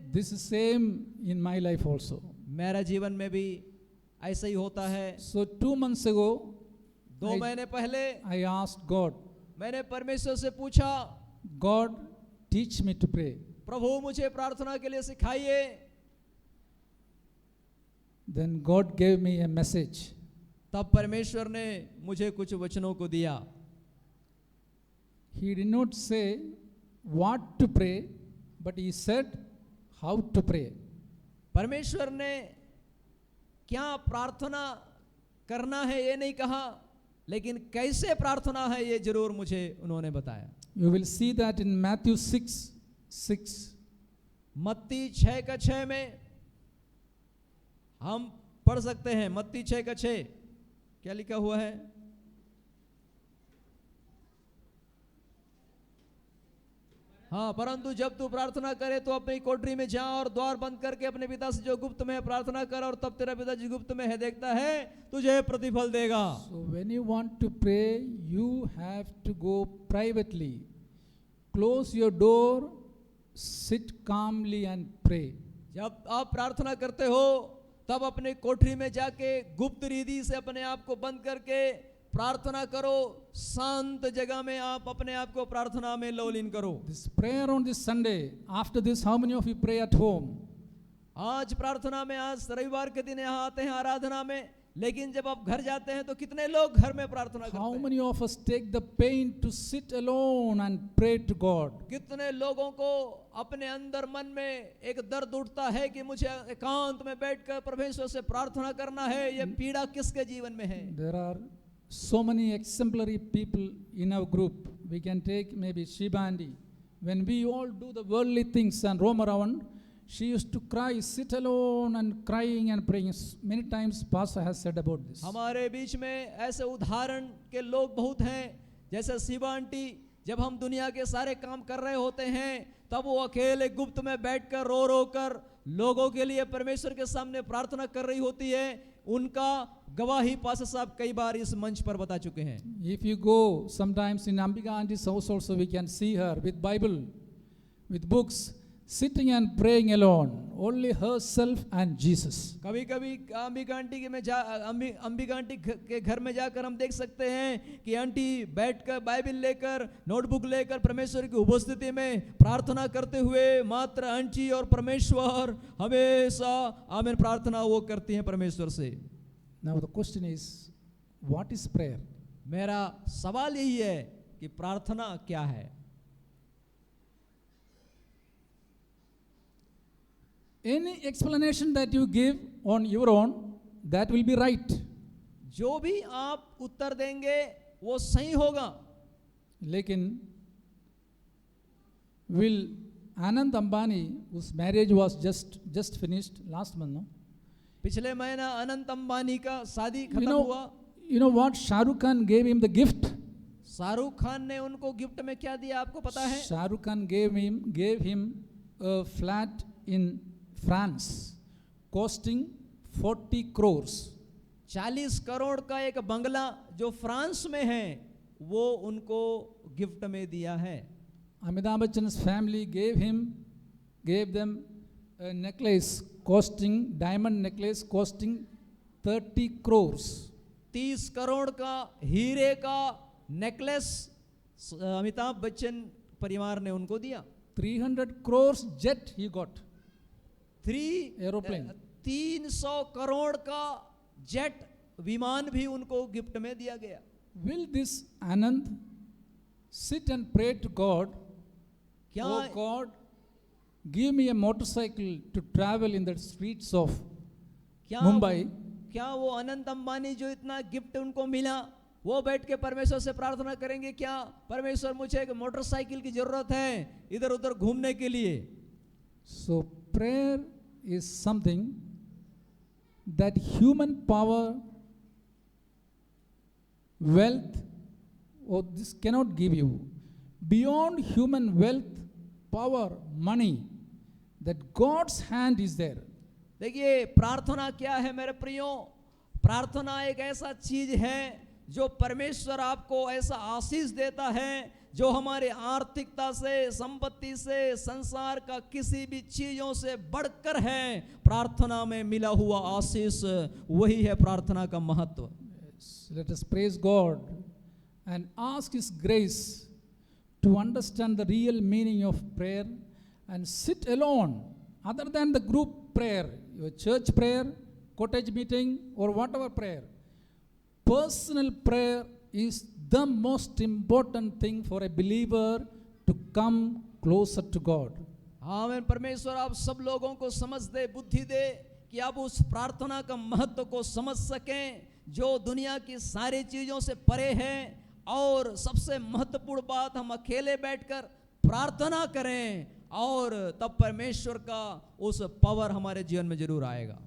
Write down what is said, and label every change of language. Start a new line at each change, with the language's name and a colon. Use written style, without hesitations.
English: This is same in my life also.
Hindi: मेरा जीवन में भी ऐसा ही होता है।
English: So 2 months ago,
Hindi: 2 महीने पहले
English: I asked God,
Hindi: मैंने परमेश्वर से पूछा,
English: God teach me to pray.
Hindi: प्रभु मुझे प्रार्थना के लिए सिखाइए।
English: Then God gave me a message.
Hindi: तब परमेश्वर ने मुझे कुछ वचनों को दिया।
English: He did not say what to pray, but he said how to pray.
Hindi: परमेश्वर ने क्या प्रार्थना करना है ये नहीं कहा, लेकिन कैसे प्रार्थना है ये जरूर मुझे उन्होंने बताया।
English: You will see that in Matthew 6:6.
Hindi: मत्ती 6:6 में हम पढ़ सकते हैं। मत्ती 6:6 क्या लिखा हुआ है? हाँ, परंतु जब तू प्रार्थना करे तो अपनी कोठरी में जा और द्वार बंद करके अपने पिता से जो गुप्त में है प्रार्थना कर, और तब तेरा पिता जो गुप्त में है देखता है तुझे प्रतिफल देगा।
English: So when you want to pray, you have to go privately. Close your door, sit calmly and pray.
Hindi: जब आप प्रार्थना करते हो तब अपने कोठरी में जाके गुप्त रीति से अपने आप को बंद करके प्रार्थना करो, शांत जगह में आप अपने आप को प्रार्थना में लौलीन करो।
English: This prayer on this Sunday, after this, how many of you pray at home?
Hindi: आज प्रार्थना में, आज रविवार के दिन यहाँ आते हैं आराधना में, लेकिन जब आप घर जाते हैं तो कितने लोग घर में प्रार्थना करते हैं?
English: How many of us take the pain to sit alone and pray to God?
Hindi: कितने लोगों को अपने अंदर मन में एक दर्द उठता है कि मुझे एकांत में बैठकर परमेश्वर से प्रार्थना करना है, ये पीड़ा किसके जीवन में है?
English: There are so many exemplary people in our group. We can take maybe Shiba Andi. When we all do the worldly things and roam around, she used to cry, sit alone and crying and praying. Many times Pastor has said about this.
Hindi: हमारे बीच में ऐसे उदाहरण के लोग बहुत हैं, जैसे Shiba aunty, जब हम दुनिया के सारे काम कर रहे होते हैं तब वो अकेले गुप्त में बैठकर रो रो कर लोगों के लिए परमेश्वर के सामने प्रार्थना कर रही होती है। उनका गवाही पास्टर साहब कई बार इस मंच पर बता चुके हैं।
English: If you go sometimes in Ambika Auntie's house also, we can see her with Bible, with books, sitting and praying alone, only herself and Jesus.
Hindi: कभी कभी अंबिका आंटी के घर में जाकर हम देख सकते हैं कि आंटी बैठकर बाइबल लेकर नोटबुक लेकर परमेश्वर की उपस्थिति में प्रार्थना करते हुए मात्र आंटी और परमेश्वर हमेशा आमीन प्रार्थना वो करती हैं परमेश्वर से।
English: Now the question is, what is prayer?
Hindi: मेरा सवाल यही है कि प्रार्थना क्या है।
English: Any explanation that you give on your own, that will be right.
Hindi: जो भी आप उत्तर देंगे वो सही होगा। लेकिन
English: will Anand Ambani, whose marriage was just finished last month, no?
Hindi: पिछले महीना अनंत अंबानी का शादी खत्म हुआ।
English: You know what Shah Rukh Khan gave him the gift?
Hindi: Shahrukh Khan ने उनको गिफ्ट में क्या दिया आपको पता है?
English: Shah Rukh Khan gave him a flat in France, costing 40 crores.
Hindi: 40 crore का एक बंगला जो फ्रांस में है वो उनको गिफ्ट में दिया है।
English: Amitabh Bachchan's family gave them a necklace costing, diamond necklace costing 30 crores.
Hindi: 30 crore का हीरे का नेकलेस अमिताभ बच्चन परिवार ने उनको दिया।
English: 300 crores jet he got.
Hindi: Aeroplane 300 crore का जेट विमान भी उनको गिफ्ट में दिया गया।
English: Will this Anand sit and pray to God?
Hindi: क्या
English: Oh God, give me a motorcycle to travel in the streets of Mumbai.
Hindi: क्या वो अनंत अंबानी जो इतना गिफ्ट उनको मिला वो बैठ के परमेश्वर से प्रार्थना करेंगे क्या परमेश्वर मुझे एक मोटरसाइकिल की जरूरत है इधर उधर घूमने के लिए?
English: So prayer is something that human power, wealth, or this cannot give you. Beyond human wealth, power, money, that God's hand is there.
Hindi: देखिए प्रार्थना क्या है मेरे प्रियो? प्रार्थना एक ऐसा चीज है जो परमेश्वर आपको ऐसा आशीष देता है जो हमारे आर्थिकता से, संपत्ति से, संसार का किसी भी चीजों से बढ़कर है। प्रार्थना में मिला हुआ आशीष वही है प्रार्थना का महत्व।
English: Let us praise God and ask His grace to understand the real meaning of prayer and sit alone, other than the group prayer, your church prayer, cottage meeting, or whatever prayer. Personal prayer is the most important thing for a believer to come closer to God.
Hindi: आमीन। परमेश्वर आप सब लोगों को समझ दे, बुद्धि दे कि आप उस प्रार्थना का महत्व को समझ सकें जो दुनिया की सारी चीजों से परे है। और सबसे महत्वपूर्ण बात, हम अकेले बैठकर प्रार्थना करें और तब परमेश्वर का उस पावर हमारे जीवन में जरूर आएगा।